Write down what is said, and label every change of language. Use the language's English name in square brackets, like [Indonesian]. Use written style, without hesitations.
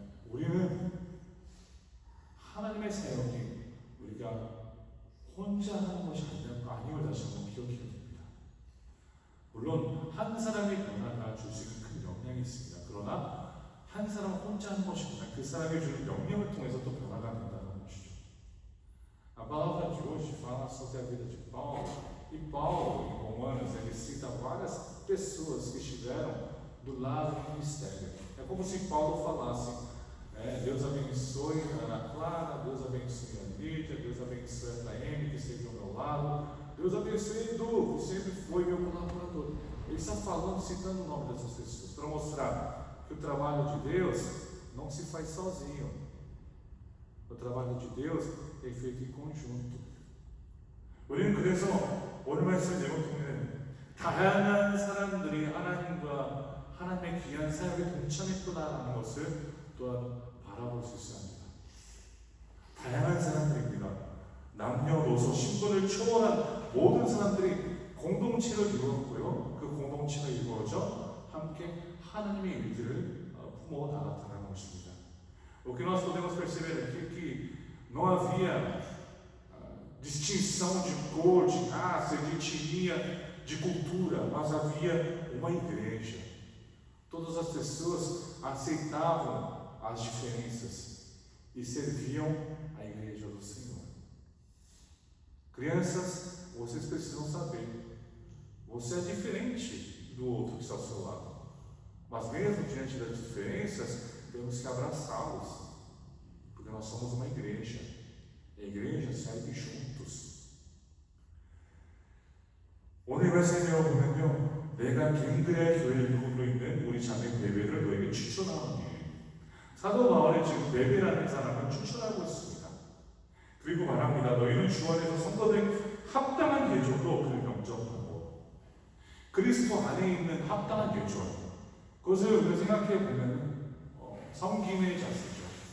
[Korean] 우리는 하나님의 사역이 우리가 혼자 하는 것이 아님을 다시 한번 기억해야 됩니다. 물론 한 사람의 변화가 줄 수 있는 큰 영향이 있습니다. 그러나 한 사람 혼자 하는 것이 아니라 그 사람이 주는 영향을 통해서 또 변화가 된다는 것이죠. [Portuguese] A palavra de hoje fala sobre a vida de Paulo. E Paulo, em Romanos, ele cita várias pessoas que estiveram do lado do ministério. É como se Paulo falasse, Deus abençoe a Ana Clara, Deus abençoe a Lídia, Deus abençoe a Taeme, que esteve ao meu lado, Deus abençoe Edu, que sempre foi meu colaborador. Ele está falando, citando o nome dessas pessoas, para mostrar que o trabalho de Deus não se faz sozinho. O trabalho de Deus é feito em conjunto. [Korean] 우리는 그래서 오늘 말씀 내용 통해 다양한 사람들이 하나님의 귀한 사역에 동참했구나라는 것을 또한 바라볼 수 있습니다. 다양한 사람들입니다. 남녀노소 신분을 초월한 모든 사람들이 공동체를 이루었고요. 그 공동체가 이루어져 함께 하나님의 일들을 품어 나갔다는 것입니다. [Portuguese] O que nós podemos perceber aqui é que não havia distinção de cor, de raça, de etnia, de cultura, mas havia uma igreja. Todas as pessoas aceitavam as diferenças e serviam a igreja do Senhor. Crianças, vocês precisam saber, você é diferente do outro que está ao seu lado. Mas mesmo diante das diferenças, temos que abraçá-los, porque nós somos uma igreja. A igreja serve juntos. [Korean] 오늘 말씀을 보면요, 내가 갱그레아 교회를 이루고 있는 우리 자매 베베를 너에게 추천하오니. 사도 바울이 지금 베베라는 사람을 추천하고 있습니다. 그리고 말합니다. 너희는 주 안에서 성도된 합당한 예절로 그를 영접하고, 그리스도 안에 있는 합당한 예절, 그것을 우리가 생각해 보면 섬김의 자세죠.